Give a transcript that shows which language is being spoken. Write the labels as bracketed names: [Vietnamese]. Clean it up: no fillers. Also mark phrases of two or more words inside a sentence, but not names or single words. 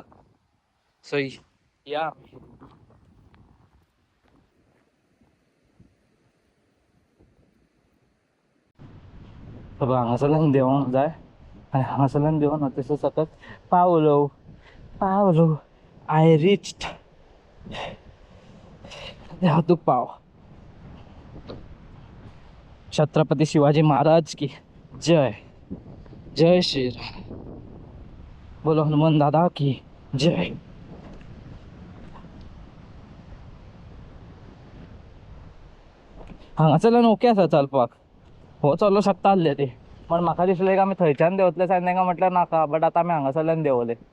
[Konkani] सो या हांगासरल्यान देंवोंक जाय. आनी हांगासरल्यान देंवन तशें सकत पावलो. [English] I reached [Konkani] वाहतूक पाव. [Hindi] छत्रपती शिवाजी महाराज की जय. जय श्रीराम. बोलो हनुमान दादा की जय. [Konkani] हांगासरल्यान ओके आसा चलपाक. हो चलो शकता आसले ते, पण म्हाका दिसलें की आमी थंयच्यान देंवतले सायन तांकां म्हटल्यार नाका, बट आतां आमी हांगासरल्यान देंवले.